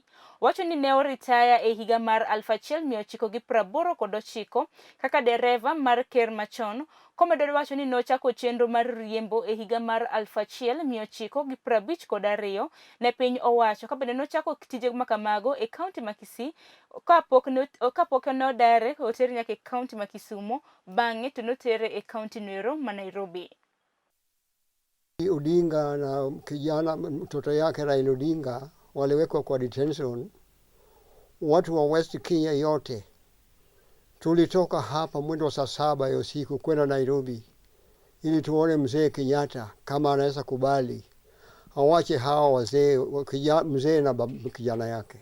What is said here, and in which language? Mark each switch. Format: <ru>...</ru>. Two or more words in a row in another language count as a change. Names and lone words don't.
<luo>Wacho ni ne oritaya e higa mar 1989 kaka dereva mar ker Machon, komedo wacho ni nochako chenro mar riembo e higa mar 1952 ne piny owacho, kabende nochako tije makamago e kaunti ma Kisii kapok nodare otere nyaka e kaunti ma Kisumu, bang'e to notere e kaunti noero ma Nairobi.</luo> <sw>Odinga na kijana mtoto yake Raila Odinga waliwekwa kwa detention. Watu wa West Kenya yote tulitoka hapa mwendo wa saa 7 ya usiku kwenda Nairobi ili tuone mzee Kenyatta kama anaweza kubali awache hawa wazee, mzee na kijana yake.</sw>